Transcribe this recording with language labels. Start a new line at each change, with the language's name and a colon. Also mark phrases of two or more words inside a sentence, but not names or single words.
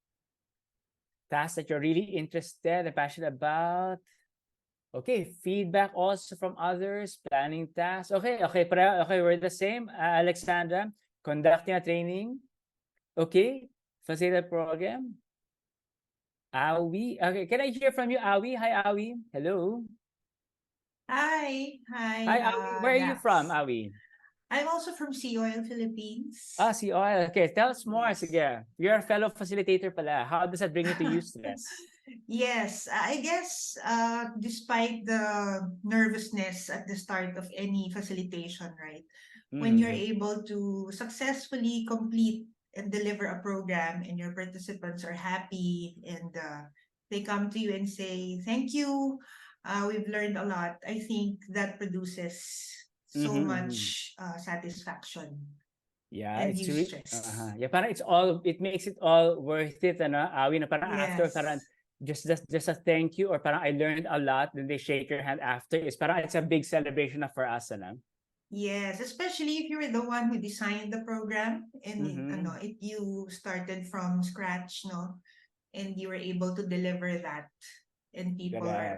English: Tasks that you're really interested and passionate about. Okay, feedback also from others, planning tasks. Okay, we're the same. Alexandra, conducting a training. Okay, facilitate program. Awi. Okay, can I hear from you, Awi? Hi, Awi. Hello. Hi. Hi, Awi. Where are you from, Awi? I'm also from Sea Oil, Philippines. Sea Oil. Okay, tell us more. Sige. You're a fellow facilitator pala. How does that bring you to eustress? Yes, I guess despite the nervousness at the start of any facilitation, right? When you're able to successfully complete and deliver a program and your participants are happy and they come to you and say, thank you, we've learned a lot. I think that produces so much satisfaction. Yeah, and it's eustress. yeah, parang it makes it all worth it, Awi,
Filipino: na parang
English: after, Yes. parang just a thank you, or parang I learned a lot, then they shake your hand after. It's parang it's a big celebration for us, Yes, especially if you were the one who designed the program and you started from scratch, no, and you were able to deliver that, and people are